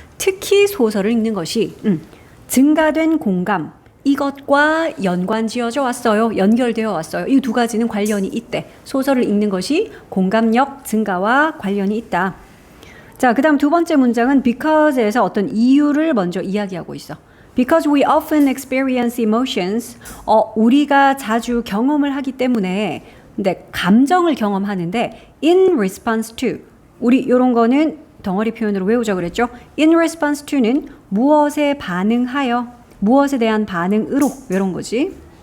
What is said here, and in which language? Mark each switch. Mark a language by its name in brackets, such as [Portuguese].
[Korean] 특히 소설을 읽는 것이 증가된 공감 이것과 연관 지어져 왔어요. 연결되어 왔어요. 이 두 가지는 관련이 있대. 소설을 읽는 것이 공감력 증가와 관련이 있다. 자, 그 다음 두 번째 문장은 because에서 어떤 이유를 먼저 이야기하고 있어. [English] Because we often experience emotions. [Korean] 우리가 자주 경험을 하기 때문에 근데 감정을 경험하는데 in response to 우리 이런 거는 덩어리 표현으로 외우자 그랬죠. in response to는 무엇에 반응하여 무엇에 대한 반응으로 이런 거지.